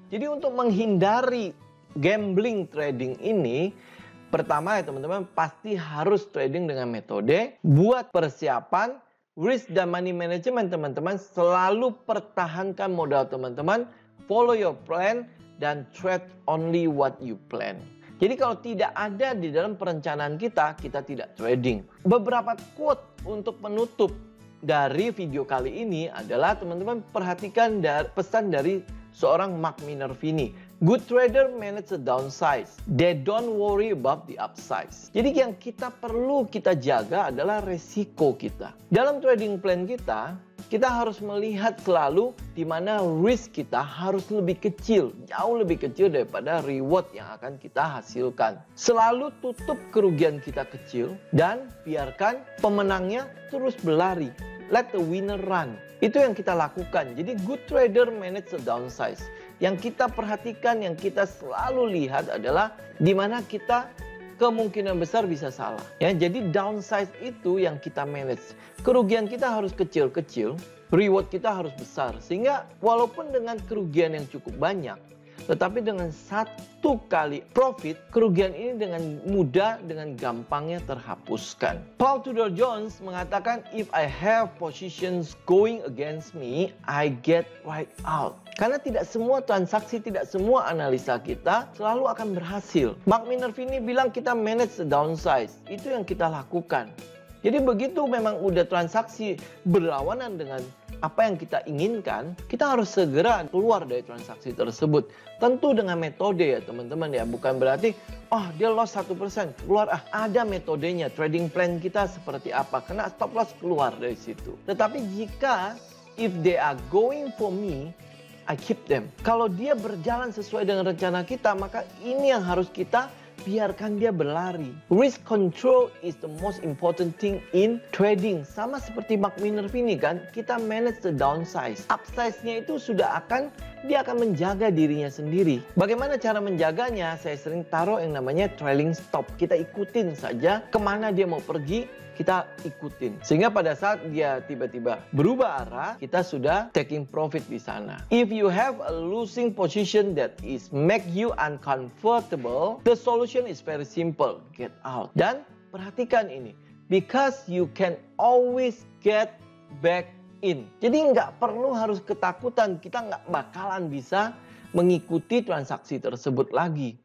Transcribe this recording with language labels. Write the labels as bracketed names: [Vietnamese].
[Indonesian] Jadi untuk menghindari gambling trading ini, pertama ya teman-teman, pasti harus trading dengan metode, buat persiapan, risk dan money management teman-teman, selalu pertahankan modal teman-teman, [English] follow your plan, [Indonesian] dan [English] trade only what you plan. [Indonesian] Jadi kalau tidak ada di dalam perencanaan kita, kita tidak trading. Beberapa quote untuk penutup dari video kali ini adalah, teman-teman perhatikan pesan dari seorang Mark Minervini. [English] Good trader manage the downside. They don't worry about the upside. [Indonesian] Jadi yang perlu kita jaga adalah resiko kita. Dalam trading plan kita harus melihat selalu di mana risk kita harus lebih kecil, jauh lebih kecil daripada reward yang akan kita hasilkan. Selalu tutup kerugian kita kecil dan biarkan pemenangnya terus berlari. [English] Let the winner run. [Indonesian] Itu yang kita lakukan. Jadi [English] good trader manage the downside. [Indonesian] Yang kita perhatikan, yang kita selalu lihat adalah di mana kita kemungkinan besar bisa salah. Ya, jadi downside itu yang kita manage. Kerugian kita harus kecil-kecil, reward kita harus besar. Sehingga walaupun dengan kerugian yang cukup banyak, tetapi dengan satu kali profit, kerugian ini dengan mudah, dengan gampangnya terhapuskan. [English] Paul Tudor Jones [Indonesian] mengatakan, [English] if I have positions going against me, I get right out. [Indonesian] Karena tidak semua transaksi, tidak semua analisa kita selalu akan berhasil. Mark Minervini bilang kita [English] manage the downside. [Indonesian] Itu yang kita lakukan. Jadi begitu memang udah transaksi berlawanan dengan apa yang kita inginkan, kita harus segera keluar dari transaksi tersebut. Tentu dengan metode ya teman-teman ya. Bukan berarti, oh dia loss 1%, keluar. Ada metodenya, trading plan kita seperti apa. Kena stop loss, keluar dari situ. Tetapi jika, [English] if they are going for me, I keep them. [Indonesian] Kalau dia berjalan sesuai dengan rencana kita, maka ini yang harus kita biarkan dia berlari. [English] Risk control is the most important thing in trading. [Indonesian] Sama seperti Mark Minervini kan, kita [English] manage the downside. [Indonesian] Upside-nya itu dia akan menjaga dirinya sendiri. Bagaimana cara menjaganya? Saya sering taruh yang namanya trailing stop. Kita ikutin saja kemana dia mau pergi, kita ikutin. Sehingga pada saat dia tiba-tiba berubah arah, kita sudah taking profit di sana. [English] If you have a losing position that is make you uncomfortable, the solution is very simple. Get out. [Indonesian] Dan perhatikan ini. [English] Because you can always get back in. [Indonesian] Jadi nggak perlu harus ketakutan. Kita nggak bakalan bisa mengikuti transaksi tersebut lagi.